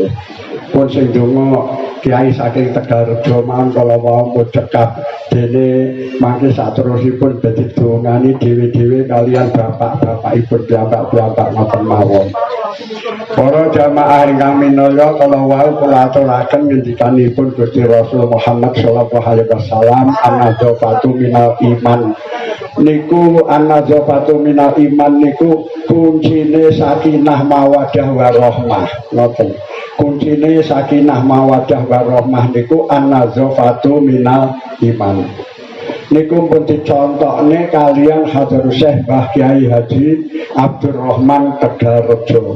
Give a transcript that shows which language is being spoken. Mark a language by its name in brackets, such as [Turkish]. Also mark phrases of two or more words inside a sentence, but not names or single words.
[Javanese] Pun sing ndonga Kiai saking Tegarrejo mawon kala wau cekap dene mangke saterusipun dadi dongani dhewe-dhewe kalian bapak-bapakipun bapak-bapak ngoten mawon. Para jamaah ingkang minulya, kala wau kula aturaken ngendikanipun Gusti Rasul Muhammad [Arabic] صلى الله عليه وسلم, النظافة من الإيمان. [Javanese] Niku [Arabic] النظافة من الإيمان [Javanese] niku kuncine [Arabic] سكينة مودة ورحمة. [Javanese] Ngoten. Kuncine [Arabic] سكينة مودة ورحمة [Javanese] niku [Arabic] النظافة من الإيمان. [Javanese] Niku pun dicontokne kalian Hadarus Syekh Mbah Kiai Haji Abdurrahman Tegarrejo.